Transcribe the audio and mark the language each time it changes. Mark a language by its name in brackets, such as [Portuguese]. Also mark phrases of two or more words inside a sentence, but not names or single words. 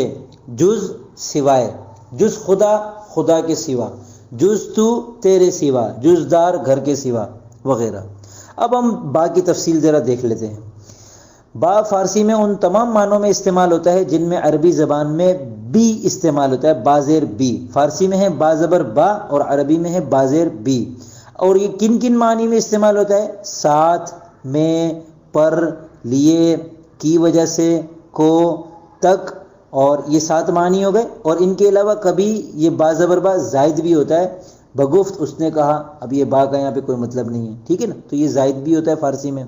[Urdu] جز، سوائے، [Persian] جز خدا، [Urdu] خدا کے سوا۔ [Persian] جز تو، [Urdu] تیرے سوا۔ [Persian] جز دار، [Urdu] گھر کے سوا، وغیرہ۔ اب ہم با کی تفصیل ذرا دیکھ لیتے ہیں۔ با فارسی میں ان تمام معنوں میں استعمال ہوتا ہے جن میں عربی زبان میں بی استعمال ہوتا ہے، با زیر بی۔ فارسی میں ہے با زبر با، اور عربی میں ہے با زیر بی۔ اور یہ کن کن معنی میں استعمال ہوتا ہے؟ ساتھ، میں، پر، لیے، کی وجہ سے، کو، تک، اور یہ 7 معنی ہو گئے۔ اور ان کے علاوہ کبھی یہ با زبر با زائد بھی ہوتا ہے، بگفت اس نے کہا، اب یہ با کا یہاں پہ کوئی مطلب نہیں ہے، ٹھیک ہے نا، تو یہ زائد بھی ہوتا ہے فارسی میں۔